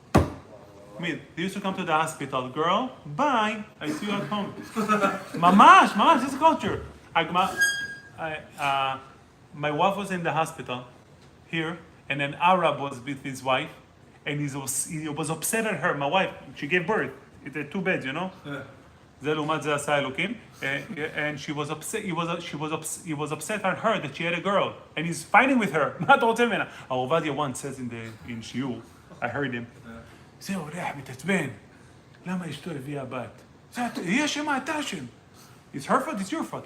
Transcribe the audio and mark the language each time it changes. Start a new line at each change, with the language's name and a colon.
English: I mean, they used to come to the hospital, girl, bye, I see you at home. Mamash, this is culture. My wife was in the hospital here, and an Arab was with his wife, and he was upset at her. My wife, she gave birth. It's 2 beds,
Hebrew: זה לעומת זה עשה אלוקים.
English: And she was upset. He was upset at her that she had a girl, and he's fighting with her.
Hebrew: מה אתה רוצה ממנה?
English: Ovadia once says in שיעור, I heard him.
Hebrew: זה הולך מתעצבן. למה אשתו הביאה בת? היא אשמה, אתה אשם.
English: It's her fault, it's your fault.